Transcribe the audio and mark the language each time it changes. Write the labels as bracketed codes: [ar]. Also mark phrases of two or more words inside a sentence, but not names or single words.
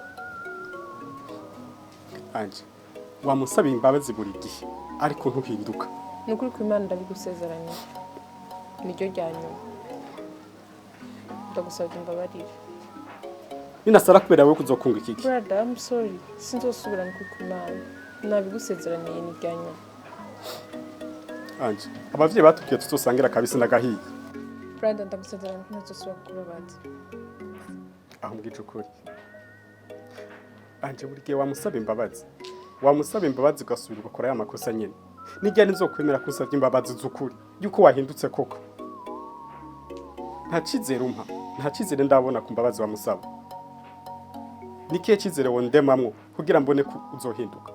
[rn] Anje wamusabiye imbabazi buri gihe ariko ntuhinduka nukuri ko Imana ndabigusezeranyije niryo rya nyuma ndagusabye imbabarire ninasara kubera wowe kuzokunga ikiki [en] brother I'm sorry [rn] sinzosubira nukuri ko Imana nabigusezeraniye ni rya nyuma Anje abavyeyi batubwiye tuzosangira kabisi nagahiye brother ndagusezeranya ko ntazosubira kukubabaza aho mbwije ukuri Anje buri gihe wamusaba imbabazi ugasubira ugakora ya makosa nyene nijya nizokwemera kusavya imbabazi z'ukuri yuko wahindutse koko nta cizere ndabona ku mbabazi wamusaba nikihe cizere wondemamwo kugira mbone ko uzohinduka